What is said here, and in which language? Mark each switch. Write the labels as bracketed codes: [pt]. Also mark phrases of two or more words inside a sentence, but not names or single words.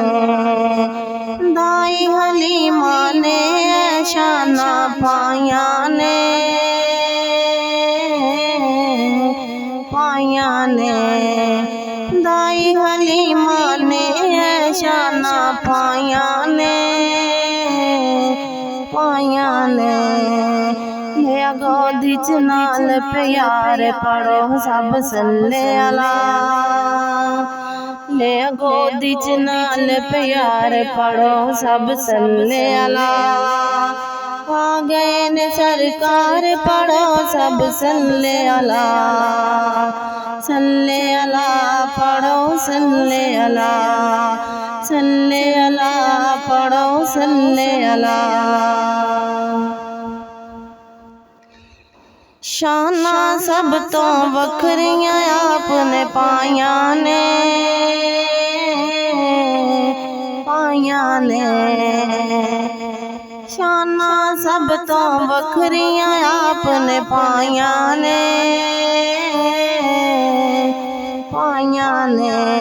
[pa] ਦਾਈ ਹਲੀਮਾ ਨੇ ਸ਼ਾਨਾਂ ਪਾਈਆਂ ਨੇ ਪਾਈਆਂ ਨੇ पाइयां ने। ਦਾਈ ਹਲੀਮਾ ਨੇ ਸ਼ਾਨਾਂ ਪਾਈਆਂ ਨੇ ਪਾਈਆਂ ਨੇ पाइयां ने। ਲੇ ਗੋਦੀ ਚ ਨਾਲ ਪਿਆਰ ਪੜ੍ਹੋ ਸਭ [ar] صلِّ على. [pa] ਲੇ ਗੋਦੀ ਚ ਨਾਲ ਪਿਆਰ ਪੜ੍ਹੋ ਸਭ [ar] صلِّ على. [pa] ਆ ਗਏ ਨੇ ਸਰਕਾਰ ਪੜ੍ਹੋ ਸਭ [ar] صلِّ على. صلِّ على पढ़ो صلِّ على. صلِّ على पढ़ो صلِّ على. [pa] ਸ਼ਾਨਾਂ ਸਭ ਤੋਂ ਵੱਖਰੀਆਂ ਆਪਨੇ ਪਾਈਆਂ ਨੇ ਪਾਈਆਂ ਨੇ पाइयां ने। ਸ਼ਾਨਾਂ ਸਭ ਤੋਂ ਵੱਖਰੀਆਂ ਆਪਨੇ ਪਾਈਆਂ ਨੇ ਪਾਈਆਂ ਨੇ पाइयां ने।